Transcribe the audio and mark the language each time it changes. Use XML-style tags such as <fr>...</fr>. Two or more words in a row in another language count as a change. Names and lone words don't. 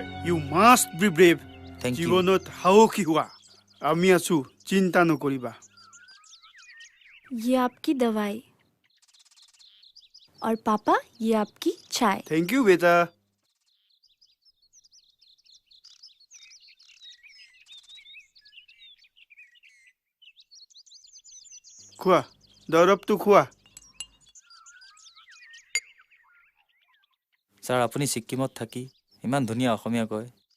<en>You must be brave. Thank you.</en> <as>জীৱনত সাহসী হোৱা। আমি আছো, চিন্তা নকৰিবা।</as> <hi>ये आपकी दवाई और पापा ये आपकी चाय।</hi> <en>thank you</en> <hi>बेटा।</hi> <as>খোৱা, দৰৱটো খোৱা। স্যাৰ আপুনি ছিক্কিমত থাকি ইমান ধুনীয়া অসমীয়া কয়।</as>